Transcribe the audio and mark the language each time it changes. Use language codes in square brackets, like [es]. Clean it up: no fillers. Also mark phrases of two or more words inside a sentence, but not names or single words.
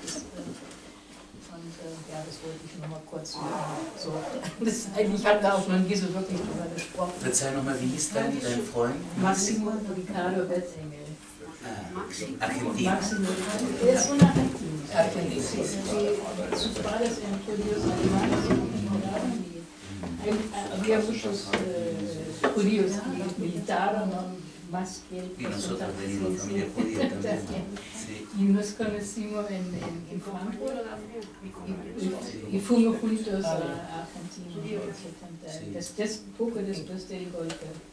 [de] Das wollte ich noch mal kurz sagen. Ich habe da auch noch nie so wirklich drüber gesprochen. Verzeih nochmal, wie hieß dein Freund? Máximo Ricardo Betzengel. Argentinien. Er ist von Argentinien. [es] Sus padres eran judíos alemanes. Había muchos judíos que militaron más que... Y nosotros venimos de familia judía también. Y nos conocimos en Frankfurt y fuimos juntos a Argentina en el 70, poco después del golpe.